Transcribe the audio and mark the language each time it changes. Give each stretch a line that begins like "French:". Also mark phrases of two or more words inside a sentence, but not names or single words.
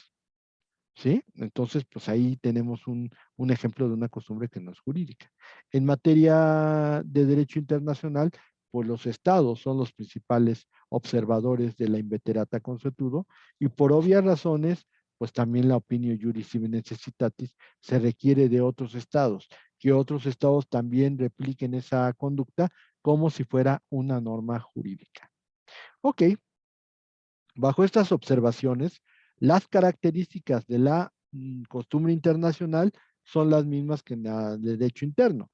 Spanish: ¿Sí? Entonces, pues ahí tenemos un ejemplo de una costumbre que no es jurídica. En materia de derecho internacional, pues los estados son los principales observadores de la
Latin: inveterata consuetudo
Spanish: y por obvias razones, pues también la
Latin: opinio juris sibi necessitatis
Spanish: se requiere de otros estados, que otros estados también repliquen esa conducta como si fuera una norma jurídica. Ok, bajo estas observaciones, las características de la costumbre internacional son las mismas que en la de derecho interno.